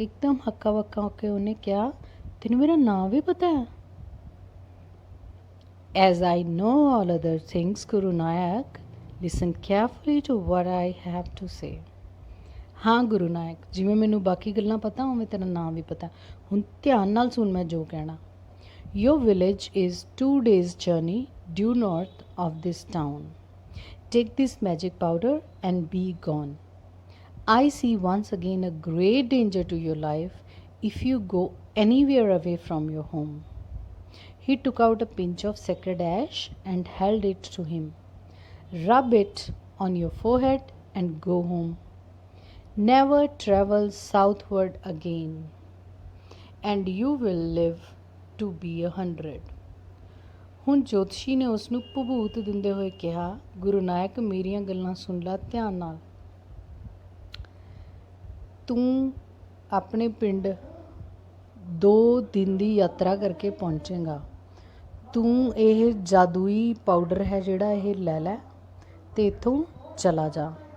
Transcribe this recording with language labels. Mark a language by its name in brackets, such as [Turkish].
[Punjabi] ਇੱਕਦਮ ਹੱਕਾ ਬੱਕਾ ਹੋ ਕੇ ਉਹਨੇ ਕਿਹਾ ਤੈਨੂੰ ਮੇਰਾ ਨਾਂ ਵੀ ਪਤਾ ਹੈ? [English] As I know all other things Guru Nanak, listen carefully to what I have to say. [Punjabi] ਹਾਂ ਗੁਰੂ ਨਾਨਕ, ਜਿਵੇਂ ਮੈਨੂੰ ਬਾਕੀ ਗੱਲਾਂ ਪਤਾ ਉਵੇਂ ਤੇਰਾ ਨਾਂ ਵੀ ਪਤਾ। ਹੁਣ ਧਿਆਨ ਨਾਲ ਸੁਣ ਮੈਂ ਜੋ ਕਹਿਣਾ। [English] Your village is 2 days journey due north of this town. Take this magic powder and be gone. I see once again a great danger to your life if you go anywhere away from your home. He took out a pinch of sacred ash and held it to him. Rub it on your forehead and go home. Never travel southward again, and you will live to be 100. [Punjabi] ਹੁਣ ਜੋਤਸ਼ੀ ਨੇ ਉਸ ਨੂੰ ਭਬੂਤ ਦਿੰਦੇ ਹੋਏ ਕਿਹਾ ਗੁਰੂ ਨਾਨਕ ਮੇਰੀਆਂ ਗੱਲਾਂ ਸੁਣ ਲੈ ਧਿਆਨ ਨਾਲ। ਤੂੰ ਆਪਣੇ ਪਿੰਡ 2 ਦਿਨ ਦੀ ਯਾਤਰਾ ਕਰਕੇ ਪਹੁੰਚੇਗਾ। ਤੂੰ ਇਹ ਜਾਦੂਈ ਪਾਊਡਰ ਹੈ ਜਿਹੜਾ ਇਹ ਲੈ ਲੈ ਅਤੇ ਇੱਥੋਂ ਚਲਾ ਜਾ।